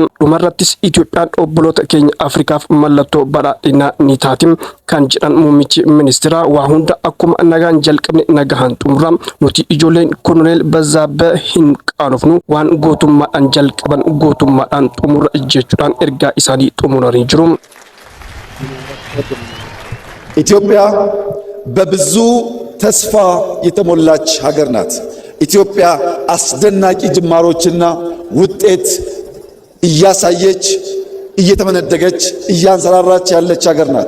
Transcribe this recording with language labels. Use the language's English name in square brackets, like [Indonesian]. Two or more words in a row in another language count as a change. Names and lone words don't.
[Oromo] Dhumarrattis Itoophiyaan obboloota keenya Afrikaaf mallattoo badhaadhinaa ni taati kan jedhan muummichi ministeeraa waa hunda akkuma nagaan jalqabne nagahaan xumura. Nuti ijoolleen Koloneel Bazaabee hin qaanofnu waan gootummaadhaan jalqaban gootummaadhaan xumura jechuudhaan ergaa isaanii xumuranii jiru. [Amharic] ኢትዮጵያ በብዙ ተስፋ የተሞላች ሀገር ናት። ኢትዮጵያ አስደናቂ ጅማሮችና ውጤት እያሳየች እየተመነደገች እያንሰራራች ያለች ሀገር ናት።